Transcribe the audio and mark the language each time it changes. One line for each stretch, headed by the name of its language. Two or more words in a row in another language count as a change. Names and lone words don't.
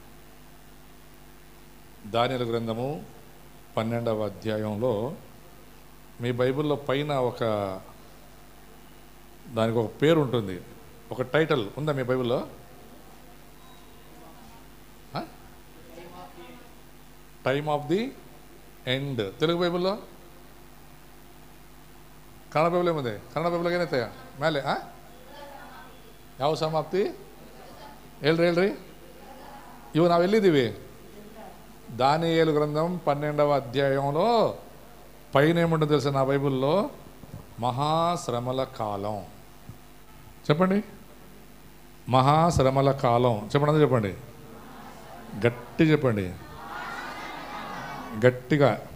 Telugu: దానియేలు గ్రంథము 12వ అధ్యాయంలో మీ బైబిల్లో పైన దానికి ఒక పేరు ఉంటుంది, ఒక టైటిల్ ఉందా మీ బైబిల్లో?
English: time of the end.
Telugu: తెలుగు బైబిల్లో,
Kannada: ಕನ್ನಡ ಬೈಬಲ್ ಏನಿದೆ? ಕನ್ನಡ ಬೈಬಲ್ಗೆ ಏನೈತೆ ಮೇಲೆ? ಯಾವ ಸಮಾಪ್ತಿ? ಹೇಳ್ರಿ. ಇವು ನಾವು ಎಲ್ಲಿದ್ದೀವಿ?
Telugu: దానియేలు గ్రంథం 12వ అధ్యాయంలో పైన ఏముంటుందో తెలుసా నా బైబిల్లో? మహాశ్రమల కాలం. చెప్పండి, మహాశ్రమల కాలం. చెప్పండి, అందరూ చెప్పండి, గట్టి చెప్పండి, గట్టిగా.